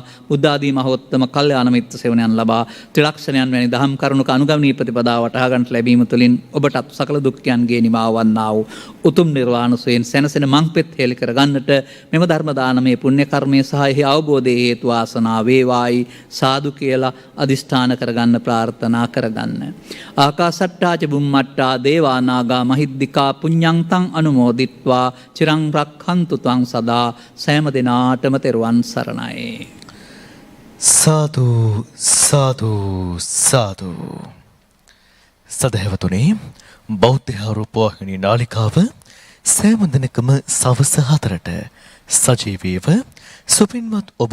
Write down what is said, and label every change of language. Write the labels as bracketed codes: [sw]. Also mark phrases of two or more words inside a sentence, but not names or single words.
[si] බුද්ධ ආදී මහෝත්තම කල්යාණ මිත්‍ර සේවනයන් ලබා ත්‍රිලක්ෂණයන් වැනි දහම් කරුණක අනුගමනීය ප්‍රතිපදාව වටහා ගන්නට ලැබීම තුළින් ඔබටත් සකල දුක්ඛයන්ගේ නිමාව වන්නා වූ උතුම් නිර්වාණ සුවයෙන් සැනසෙන මංපෙත් හේලි කර ගන්නට මෙම ධර්ම දානමය පුණ්‍ය කර්මය සහ එහි අවබෝධයේ හේතු වාසනා වේවායි සාදු කියලා අදිෂ්ඨාන කරගන්න ප්‍රාර්ථනා කරගන්න. [pi] ආකාසට්ටාච බුම්මට්ටා දේවා නාග මහිද්దికා පුඤ්ඤන්තං අනුමෝදිත්වා චිරං රක්ඛන්තු ත්වං සදා [si] සෑම දිනාටම තෙරුවන් සරණයි. සාදු සාදු සාදු. සදහැවතුනි, බෞද්ධ ආරෝපවාහිනී නාලිකාව සෑම දිනකම සවස 4ට සජීවීව සුපින්වත් ඔබ